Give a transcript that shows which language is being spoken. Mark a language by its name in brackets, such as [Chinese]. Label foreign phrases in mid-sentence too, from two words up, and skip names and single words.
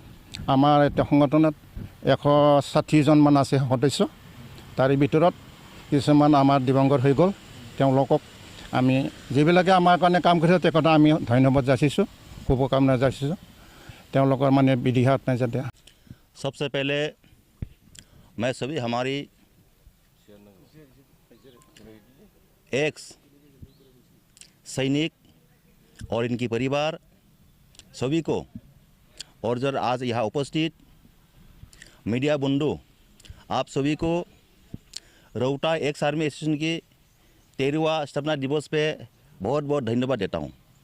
[Assamese] আমাৰ এতিয়া সংগঠনত 160জনমান আছে সদস্য। তাৰে ভিতৰত কিছুমান আমাৰ দিবংগত হৈ গ'ল। তেওঁলোকক আমি যিবিলাকে আমাৰ কাৰণে কাম কৰিছে তেখেতক আমি ধন্যবাদ যাচিছোঁ, শুভকামনা যাচিছোঁ। তেওঁলোকৰ মানে বিধিহাত নাই যাতে। [Hindi] सबसे पहले मैं सभी हमारी एक्स सैनिक और इनकी परिवार सभी को और जो आज यहाँ उपस्थित मीडिया बंधु आप सभी को रौता एक्स आर्मी एसोसिएशन की 13वां स्थापना दिवस पे बहुत बहुत धन्यवाद देता हूँ।